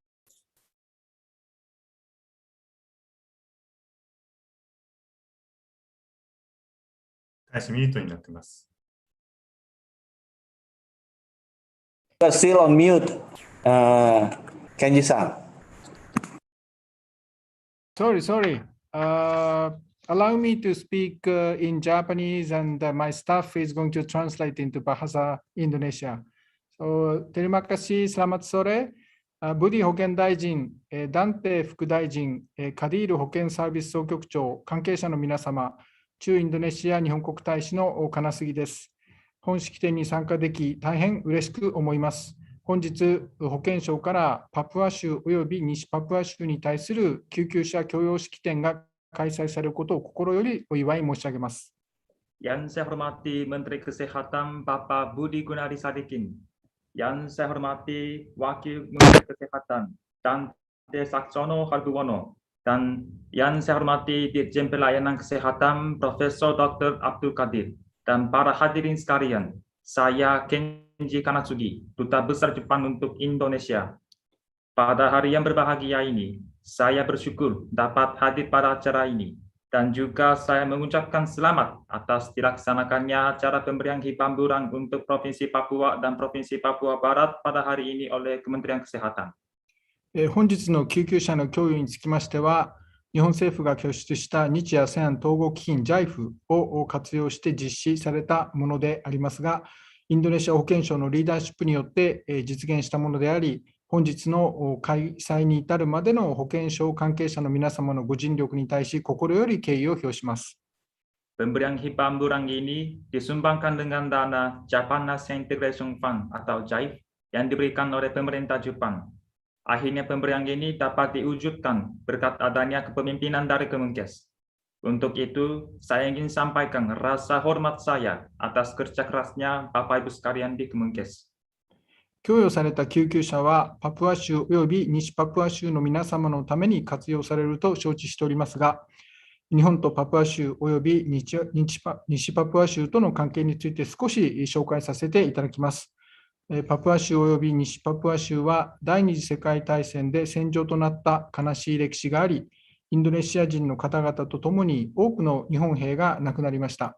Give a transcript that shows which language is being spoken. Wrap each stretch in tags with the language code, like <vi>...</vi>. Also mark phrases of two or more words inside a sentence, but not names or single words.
<en>Still on mute, Kenji-san. Sorry. Allow me to speak in Japanese, and my staff is going to translate into Bahasa Indonesia.</en> <id>So, terima kasih, selamat sore.</id> <ja>Budi 保健大臣, Dante 副大臣、カディール保健サービス総局長、関係者の皆様、駐インドネシア日本国大使の金杉です。本式典に参加でき、大変嬉しく思います。本日、保健省からパプア州および西パプア州に対する救急車供用式典が開催されることを心よりお祝い申し上げます。</ja> <id>Yang saya hormati Menteri Kesehatan Bapak Budi Gunadi Sadikin, yang saya hormati Wakil Menteri Kesehatan Dante Saksono Harbuwono, dan yang saya hormati Dirjen Pelayanan Kesehatan Profesor Dr. Abdul Qadir, dan para hadirin sekalian, saya Kenji Kanasugi, Duta Besar Jepang untuk Indonesia. Pada hari yang berbahagia ini, saya bersyukur dapat hadir pada acara ini, dan juga saya mengucapkan selamat atas dilaksanakannya acara pemberian hibamburan untuk Provinsi Papua dan Provinsi Papua Barat pada hari ini oleh Kementerian Kesehatan.</id> <ja>本日の救急車の供与につきましては、日本政府が拠出した日アセアン統合基金 JIFE を活用して実施されたものでありますが、インドネシア保健省のリーダーシップによって実現したものであり、本日の開催に至るまでの保健省関係者の皆様のご尽力に対し心より敬意を表します。</ja> <id>Pemberian hibamburan ini disumbangkan dengan dana Japanese Integration Fund atau JIFE yang diberikan oleh pemerintah Jepang. Akhirnya pemberian ini dapat diwujudkan berkat adanya kepemimpinan dari Kemenkes. Untuk itu, saya ingin sampaikan rasa hormat saya atas kerja kerasnya Bapak Ibu sekalian di Kemenkes.</id> <ja>供与された救急車はパプア州および西パプア州の皆様のために活用されると承知しておりますが、日本とパプア州および西パプア州との関係について少し紹介させていただきます。パプア州および西パプア州は第二次世界大戦で戦場となった悲しい歴史があり、インドネシア人の方々とともに多くの日本兵が亡くなりました。</ja>